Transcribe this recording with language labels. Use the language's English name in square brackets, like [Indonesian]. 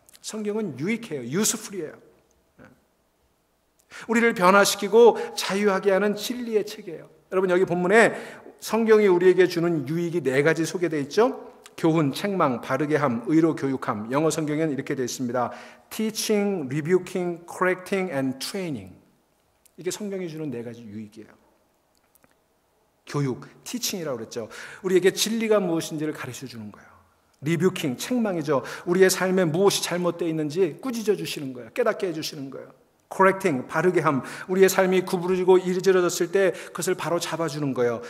[Korean] 성경은 유익해요. 유스풀이에요. 우리를 변화시키고 자유하게 하는 진리의 책이에요. 여러분, 여기 본문에 성경이 우리에게 주는 유익이 4가지 소개되어 있죠. 교훈, 책망, 바르게 함, 의로 교육함. 영어 성경에는 이렇게 되어 있습니다. [English] Teaching, rebuking, correcting and training. [Korean] 이게 성경이 주는 4가지 유익이에요. 교육, teaching이라고 그랬죠. 우리에게 진리가 무엇인지를 가르쳐 주는 거예요. rebuking, 책망이죠. 우리의 삶에 무엇이 잘못되어 있는지 꾸짖어 주시는 거예요. 깨닫게 해주시는 거예요. correcting, 바르게 함, 우리의 삶이 구부러지고 이리저러졌을 때 그것을 바로 잡아주는 거예요.